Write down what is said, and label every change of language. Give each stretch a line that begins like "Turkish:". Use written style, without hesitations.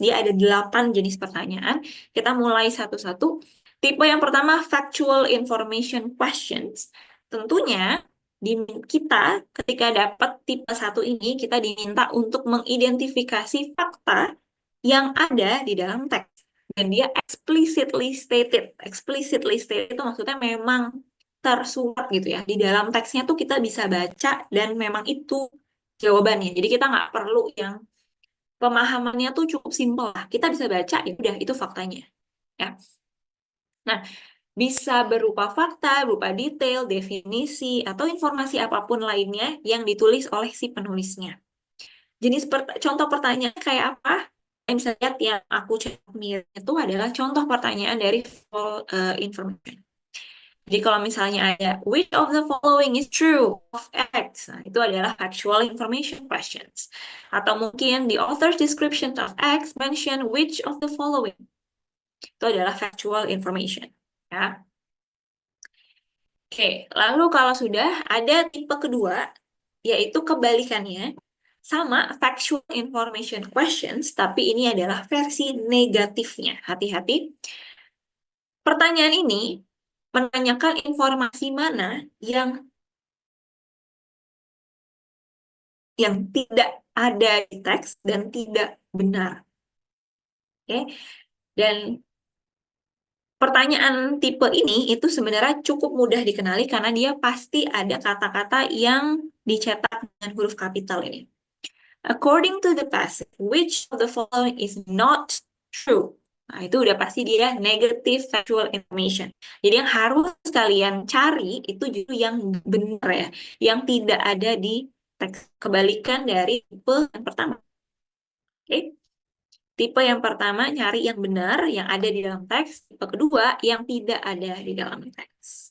Indonesian: Dia ada 8 jenis pertanyaan. Kita mulai satu-satu. Tipe yang pertama, factual information questions. Tentunya di kita ketika dapat tipe satu ini, kita diminta untuk mengidentifikasi fakta yang ada di dalam teks. Dan dia explicitly stated. Explicitly stated itu maksudnya memang tersurat gitu ya. Di dalam teksnya tuh kita bisa baca dan memang itu jawabannya. Jadi kita nggak perlu yang pemahamannya tuh cukup simpel lah. Kita bisa baca, ya udah itu faktanya. Ya. Nah, bisa berupa fakta, berupa detail, definisi, atau informasi apapun lainnya yang ditulis oleh si penulisnya. Contoh pertanyaan kayak apa? Yang bisa lihat yang aku cek itu adalah contoh pertanyaan dari full information. Jadi kalau misalnya ada
English: which of the following is true of X,
Indonesian: nah itu adalah
English: factual information questions.
Indonesian: Atau mungkin
English: the author's description of X mention which of the following.
Indonesian: Itu adalah factual information. Ya. Oke, lalu kalau sudah ada tipe kedua, yaitu kebalikannya, sama factual information questions, tapi ini adalah versi negatifnya. Hati-hati. Pertanyaan ini menanyakan informasi mana yang tidak ada di teks dan tidak benar. Oke. Dan pertanyaan tipe ini itu sebenarnya cukup mudah dikenali karena dia pasti ada kata-kata yang dicetak dengan huruf kapital ini.
English: According to the passage, which of the following is not true?
Indonesian: Nah, itu udah pasti dia negative factual information. Jadi yang harus kalian cari itu justru yang benar ya, yang tidak ada di teks. Kebalikan dari tipe yang pertama. Oke? Tipe yang pertama nyari yang benar, yang ada di dalam teks. Tipe kedua yang tidak ada di dalam teks.